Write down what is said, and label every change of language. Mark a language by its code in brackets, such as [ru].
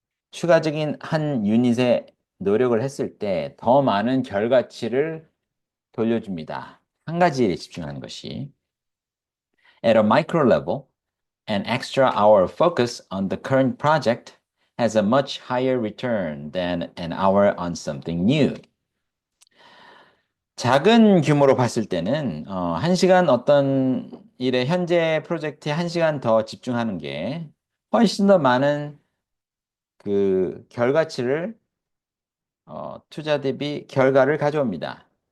[ko] 추가적인 한 유닛에 노력을 했을 때 더 많은 결과치를 돌려줍니다. 한 가지 일에 집중하는 것이. [en] At a micro level, an extra hour of focus on the current project has a much higher return than an hour on something new. [ko] 작은 규모로 봤을 때는 한 시간 어떤 일에 현재 프로젝트에 한 시간 더 집중하는 게 훨씬 더 많은 그 결과치를 투자 대비 결과를 가져옵니다.